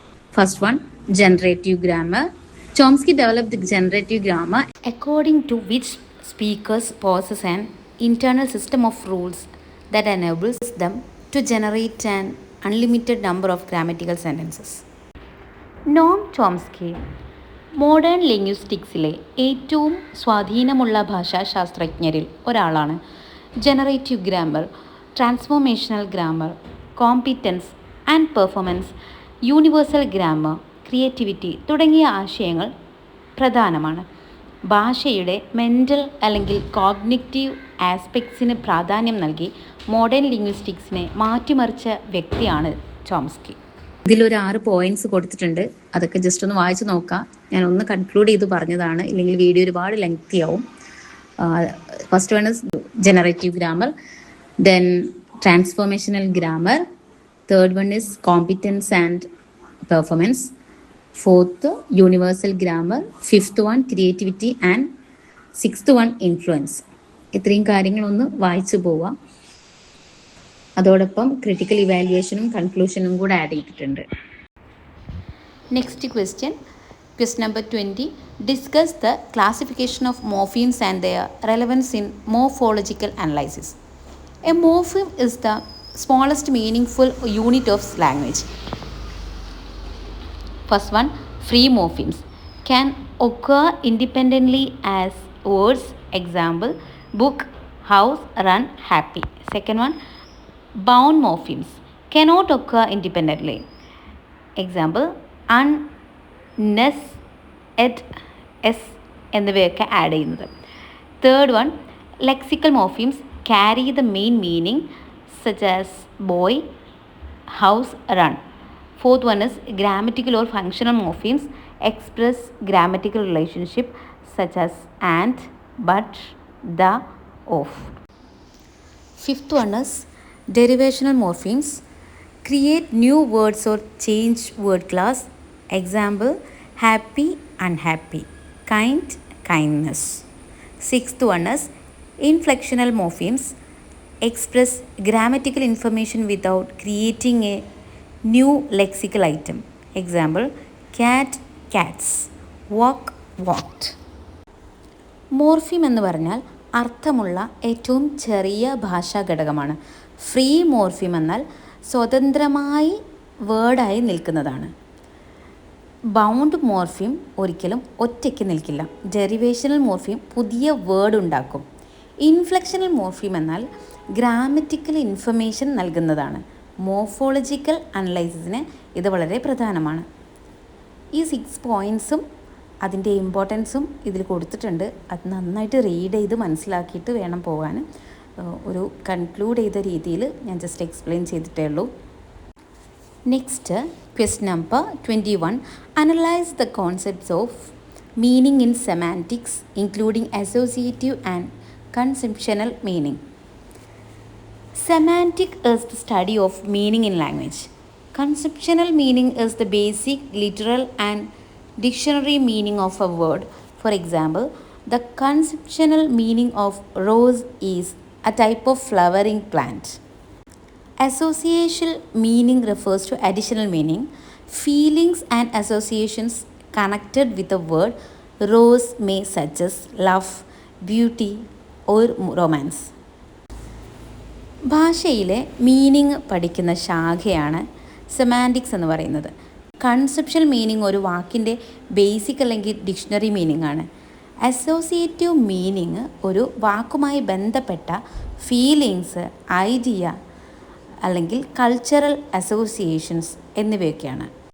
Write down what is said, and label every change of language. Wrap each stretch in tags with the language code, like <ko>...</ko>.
<en>First one, generative grammar. Chomsky developed the generative grammar according to which speakers possess an internal system of rules that enables them to generate an unlimited number of grammatical sentences.</en> <ml>Noam Chomsky modern ലിംഗ്വിസ്റ്റിക്സിലെ ഏറ്റവും സ്വാധീനമുള്ള ഭാഷാശാസ്ത്രജ്ഞരിൽ ഒരാളാണ്. Generative grammar, transformational grammar, competence and performance, universal grammar, creativity തുടങ്ങിയ ആശയങ്ങൾ പ്രധാനമാണ്. ഭാഷയുടെ mental അല്ലെങ്കിൽ cognitive ആസ്പെക്ട്സിന് പ്രാധാന്യം നൽകി മോഡേൺ ലിംഗ്വിസ്റ്റിക്സിനെ മാറ്റിമറിച്ച വ്യക്തിയാണ് ചോംസ്കി. ഇതിലൊരു 6 പോയിന്റ്സ് കൊടുത്തിട്ടുണ്ട്. അതൊക്കെ ജസ്റ്റ് ഒന്ന് വായിച്ചു നോക്കാം. ഞാൻ ഒന്ന് കൺക്ലൂഡ് ചെയ്ത് പറഞ്ഞതാണ്, ഇല്ലെങ്കിൽ വീഡിയോ ഒരുപാട് ലെങ്തി ആവും.</ml> <en>First one is generative grammar, then transformational grammar, third one is competence and performance, fourth universal grammar, fifth one creativity and sixth one influence.</en> <ml>ഇത്രയും കാര്യങ്ങളൊന്ന് വായിച്ചു പോവാം. അതോടൊപ്പം ക്രിട്ടിക്കൽ ഇവാലുവേഷനും കൺക്ലൂഷനും കൂടെ ആഡ് ചെയ്തിട്ടുണ്ട്.</ml> <en>Next question, question number 20. Discuss the classification of morphemes and their relevance in morphological analysis. A morpheme is the smallest meaningful unit of language. First one, free morphemes can occur independently as words. Example, book, house, run, happy. Second one, bound morphemes cannot occur independently. Example, un, nes, et, s</en> <ml>എന്നിവയൊക്കെ add ചെയ്യുന്നത്.</ml> <en>Third one, lexical morphemes carry the main meaning such as boy, house, run. Fourth one is grammatical or functional morphemes express grammatical relationship such as and, but, the, of. Fifth one is derivational morphemes create new words or change word class. Example, happy, unhappy, kind, kindness. Sixth one is inflectional morphemes express grammatical information without creating a new lexical item. Example, cat, cats, walk, walked.</en> <ml>Morpheme എന്ന് പറഞ്ഞാൽ അർത്ഥമുള്ള ഏറ്റവും ചെറിയ ഭാഷാ ഘടകമാണ്. Free morpheme എന്നാൽ സ്വതന്ത്രമായി വേർഡായി നിൽക്കുന്നതാണ്. ബൗണ്ട് മോർഫീം ഒരിക്കലും ഒറ്റയ്ക്ക് നിൽക്കില്ല. ഡെറിവേഷണൽ മോർഫീം പുതിയ വേർഡ് ഉണ്ടാക്കും. ഇൻഫ്ലെക്ഷണൽ മോർഫീം എന്നാൽ ഗ്രാമറ്റിക്കൽ ഇൻഫർമേഷൻ നൽകുന്നതാണ്. മോർഫോളജിക്കൽ അനലൈസിസിന് ഇത് വളരെ പ്രധാനമാണ്. ഈ 6 പോയിൻറ്റ്സും അതിൻ്റെ ഇമ്പോർട്ടൻസും ഇതിൽ കൊടുത്തിട്ടുണ്ട്. അത് നന്നായിട്ട് റീഡ് ചെയ്ത് മനസ്സിലാക്കിയിട്ട് വേണം പോകാൻ. ഒരു കൺക്ലൂഡ് ചെയ്ത രീതിയിൽ ഞാൻ ജസ്റ്റ് എക്സ്പ്ലെയിൻ ചെയ്തിട്ടേ ഉള്ളൂ.</ml> <en>Next, question number 21. Analyse the concepts of meaning in semantics including associative and conceptual meaning. Semantic is the study of meaning in language. Conceptual meaning is the basic, literal and dictionary meaning of a word. For example, the conceptual meaning of rose is a type of flowering plant. Associational meaning refers to additional meaning, feelings and associations connected with a word. Rose may suggest love, beauty or romance.</en> <ml>ഭാഷയിലെ meaning പഠിക്കുന്ന ശാഖയാണ് semantics എന്ന് പറയുന്നത്. Conceptual meaning ഒരു വാക്കിൻ്റെ basic അല്ലെങ്കിൽ dictionary meaning ആണ്. Associative meaning ഒരു വാക്കുമായി ബന്ധപ്പെട്ട ഫീലിങ്സ്, ഐഡിയ അല്ലെങ്കിൽ കൾച്ചറൽ അസോസിയേഷൻസ് എന്നിവയൊക്കെയാണ്.</ml>